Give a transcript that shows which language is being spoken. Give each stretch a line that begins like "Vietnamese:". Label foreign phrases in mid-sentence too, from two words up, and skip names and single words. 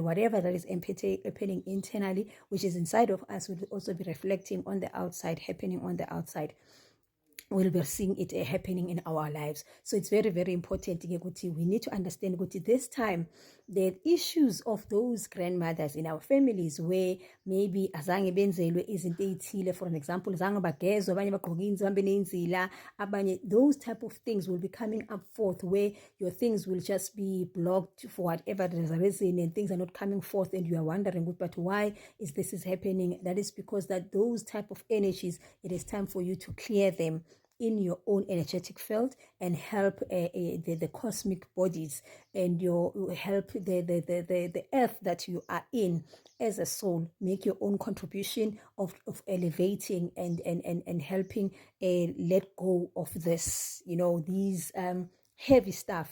English: Whatever that is happening internally, which is inside of us, will also be reflecting on the outside, happening on the outside. we'll be seeing it happening in our lives. So it's very, very important. We need to understand this time, the issues of those grandmothers in our families where maybe
Zulu: azange benzelwe izinto ezithile,
English: for an example,
Zulu: zange bagezwe, abanye bagqoka inzambe nenzila, abanye,
English: those type of things will be coming up forth where your things will just be blocked for whatever reason, and things are not coming forth, and you are wondering, but why is this happening? That is because that those type of energies, it is time for you to clear them in your own energetic field and help the cosmic bodies, and your help the earth that you are in as a soul, make your own contribution of elevating and helping let go of this, these heavy stuff.